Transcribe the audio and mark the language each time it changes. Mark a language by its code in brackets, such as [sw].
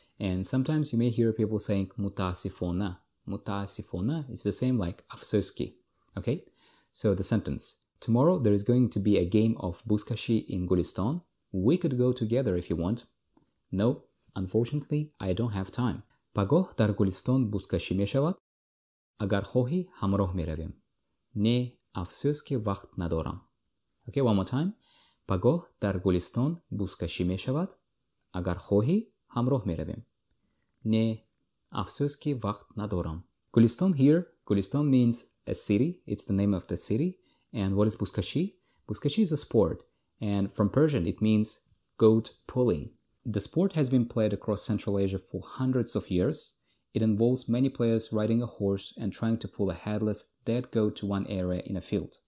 [en] And sometimes you may hear people saying متاسفانه is the same like افسوس که. Okay? So the sentence. Tomorrow there is going to be a game of Buzkashi in Gulistan. We could go together if you want. No, unfortunately, I don't have time. [tg] Пагоҳ дар Гулистон бузкашӣ мешавад? Агар хоҳӣ, ҳамроҳ меравем. Не, афсӯс ки вақт надорам. [en] Okay, one more time. [tg] Пагоҳ дар Гулистон бузкашӣ мешавад? Агар хоҳӣ, ҳамроҳ меравем. Не, афсӯс ки вақт надорам. [en] Gulistan here, Gulistan means a city. It's the name of the city. And what is buzkashi? Buzkashi is a sport. And from Persian, it means goat pulling. The sport has been played across Central Asia for hundreds of years. It involves many players riding a horse and trying to pull a headless, dead goat to one area in a field.